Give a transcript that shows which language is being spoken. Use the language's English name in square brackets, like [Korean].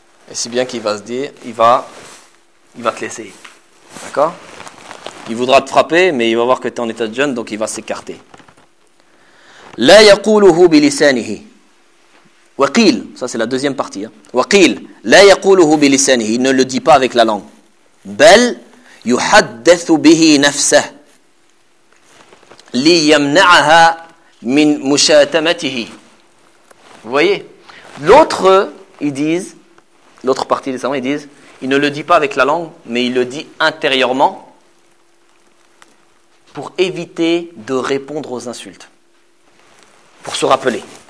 [French] Et si bien qu'il va se dire, il va te laisser, d'accord? Il voudra te frapper, mais il va voir que tu es en état de jeûne, donc il va s'écarter. [Arabic] La yaquluhu bilisanihi. Waqil, [French] ça c'est la deuxième partie. [Arabic] Waqil, la yaquluhu bilisanihi, [French] ne le dit pas avec la langue. [Arabic] Bel. يحدث به نفسه ليمنعها من مشاتمته. [French] Vous voyez, l'autre, ils disent, l'autre partie des savants, ils disent, il ne le dit pas avec la langue, mais il le dit intérieurement pour éviter de répondre aux insultes, pour se rappeler.